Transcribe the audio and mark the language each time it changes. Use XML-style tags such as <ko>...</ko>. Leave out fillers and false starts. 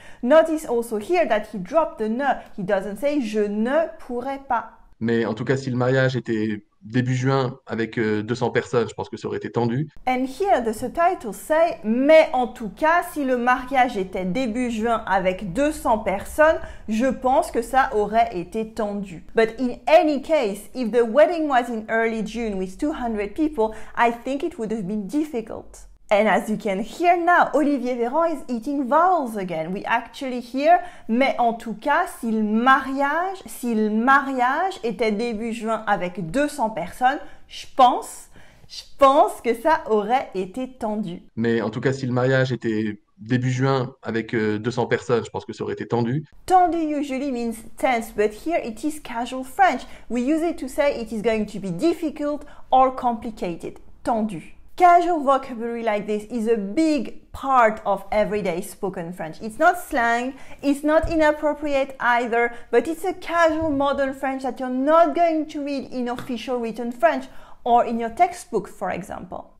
<en>Notice also here that he dropped the ne. He doesn't say</en> <fr>je ne pourrais pas. Mais en tout cas, si le mariage était début juin avec 200 personnes, je pense que ça aurait été tendu.</fr> <en>And here the subtitles say,</en> <fr>mais en tout cas, si le mariage était début juin avec 200 personnes, je pense que ça aurait été tendu.</fr> <en>But in any case, if the wedding was in early June with 200 people, I think it would have been difficult. And as you can hear now, Olivier Véran is eating vowels again. We actually hear,</en> <fr>mais en tout cas, si le mariage était début juin avec 200 personnes, je pense que ça aurait été tendu. Mais en tout cas, si le mariage était début juin avec 200 personnes, je pense que ça aurait été tendu.</fr> <en>Tendu usually means tense, but here it is casual French. We use it to say it is going to be difficult or complicated. Tendu. Casual vocabulary like this is a big part of everyday spoken French. It's not slang, it's not inappropriate either, but it's a casual modern French that you're not going to read in official written French or in your textbook, for example.</en>